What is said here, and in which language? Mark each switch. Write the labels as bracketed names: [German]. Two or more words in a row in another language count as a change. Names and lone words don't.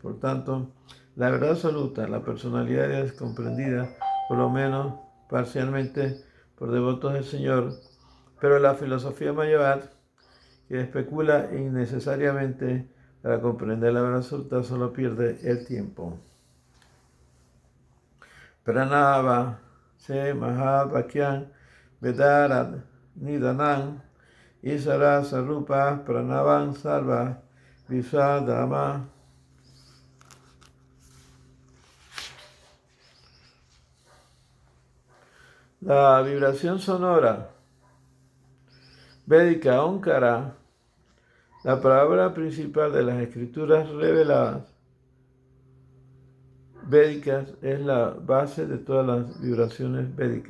[Spanish] Por tanto, la verdad absoluta, la personalidad es comprendida, por lo menos parcialmente, por devotos del Señor, pero la filosofía Mayavad, que especula innecesariamente para comprender la verdad absoluta, solo pierde el tiempo. [Bangla] প্রণব যে মহাবাক্য বেদের নিদান ঈশ্বর স্বরূপ প্রণব সর্ব বিশ্বধাম. [Spanish] La vibración sonora védica Onkara, la palabra principal de las escrituras reveladas védicas, es la base de todas las vibraciones védicas.